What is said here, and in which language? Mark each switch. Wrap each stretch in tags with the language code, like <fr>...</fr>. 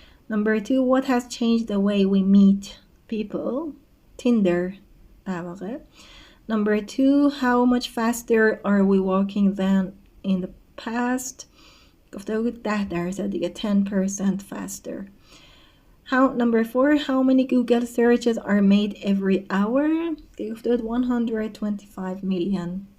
<en>Number 2, what has changed the way we meet people?</en> <fa>Tinder در واقع.</fa> <en>Number 2, how much faster are we walking than in the past?</en> <fa>گفته بود 10% دیگه،</fa> <en>10% faster. Number 4, how many Google searches are made every hour?</en> <fa>گفته بود</fa> <en>125 million.</en>